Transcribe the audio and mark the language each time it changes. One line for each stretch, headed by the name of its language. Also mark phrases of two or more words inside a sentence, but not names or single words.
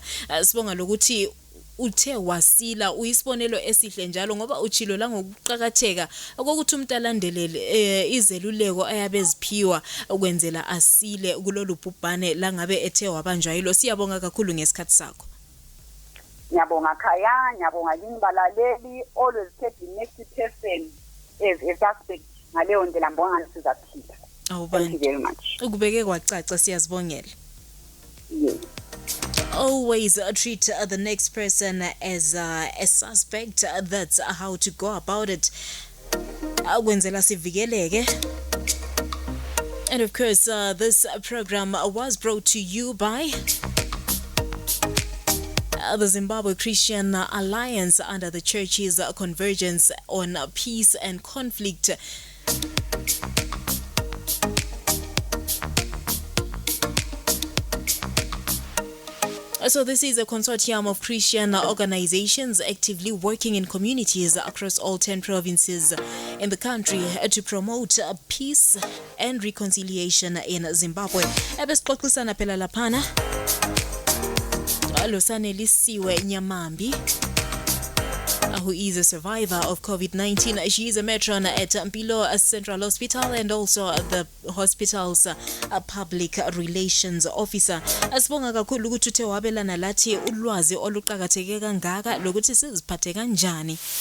North Ndebele: Sibonga lokuthi uthe wasila uyisibonelo esihle njalo ngoba uchilo la ngokuqhakatheka ukuthi umuntu alandelele izeluleko ayabeziphiwa ukwenzela asile kulolu bhubhane la ngabe ethe wabanjwa yilo. Siyabonga kakhulu ngesikhathi sakho. Ngiyabonga khaya, ngiyabonga yini balaleli,
English: always take the next person as a suspect
North Ndebele: ngaleyo ndlela mbonga sizaphila.
English: Thank you very much.
North Ndebele: Ukubeke kwacaca siyazibongela.
English: Yes. Always treat the next person as a suspect. That's how to go about it.
North Ndebele: Akwenzela sivikeleke.
English: And of course, this program was brought to you by the Zimbabwe Christian Alliance under the Church's Convergence on Peace and Conflict. So this is a consortium of Christian organizations actively working in communities across all 10 provinces in the country to promote peace and reconciliation in Zimbabwe.
North Ndebele: Ebesixoxisana phela laphana lo Sanelisiwe Nyamambi,
English: who is a survivor of COVID-19. She is a matron at Mpilo Central Hospital and also the hospital's public relations officer.
North Ndebele: Asibonga kakhulu ukuthi uthe wabelana lathi ulwazi oluqhakatheke kangaka lokuthi siziphathe kanjani.